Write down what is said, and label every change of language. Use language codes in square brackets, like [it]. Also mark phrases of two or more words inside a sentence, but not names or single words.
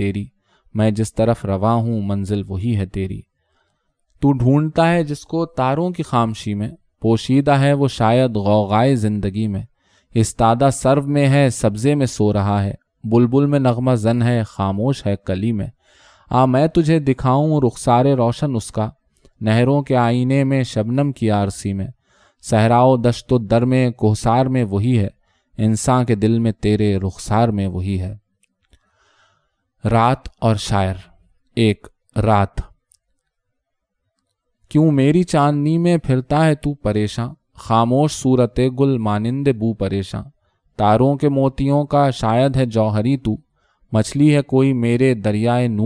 [ur] تیری، میں جس طرف رواں ہوں منزل وہی ہے تیری، تو ڈھونڈتا ہے جس کو تاروں کی خاموشی میں، پوشیدہ ہے وہ شاید غوغائے زندگی میں، استادہ سرو میں ہے سبزے میں سو رہا ہے، بلبل میں نغمہ زن ہے خاموش ہے کلی میں، آ میں تجھے دکھاؤں رخسار روشن اس کا، نہروں کے آئینے میں شبنم کی آرسی میں، صحراء و دشت و در میں کوہسار میں وہی ہے، انسان کے دل میں تیرے رخسار میں وہی ہے۔ رات اور شاعر۔ ایک، رات۔ کیوں میری چاندنی میں پھرتا ہے تو پریشاں، خاموش صورت گل مانند بو پریشاں، تاروں کے موتیوں کا شاید ہے جوہری تو، مچھلی ہے کوئی میرے دریائے نور